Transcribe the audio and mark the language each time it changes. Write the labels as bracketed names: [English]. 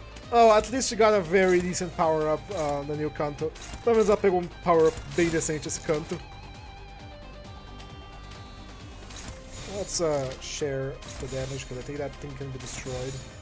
[English] Oh, at least she got a very decent power up no new canto. [Portuguese] Pelo menos ela pegou power up bem decente esse canto. [English] Let's share the damage because I think that thing can be destroyed.